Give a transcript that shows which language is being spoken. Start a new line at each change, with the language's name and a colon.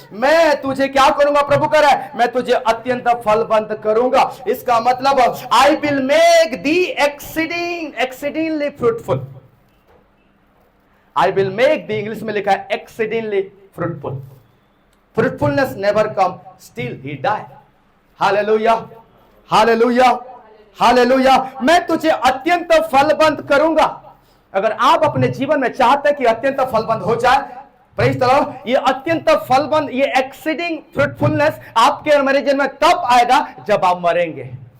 Hindi: मैं तुझे क्या करूंगा? प्रभु कह रहा है, मैं तुझे अत्यंत फलवंत करूंगा। इसका मतलब
English: I will make the exceedingly fruitful. I will make the,
Hindi: English में लिखा है
English: exceedingly fruitful. Fruitfulness never come, still he die. Hallelujah, hallelujah, hallelujah.
Hindi: मैं तुझे अत्यंत फलवंत करूंगा। अगर आप अपने जीवन में चाहते हैं कि अत्यंत फलवंत हो जाए,
English: praise the lord,
Hindi: ये अत्यंत फलवंत, ये
English: exceeding fruitfulness
Hindi: आपके और मेरे जीवन में तब आएगा जब आप मरेंगे।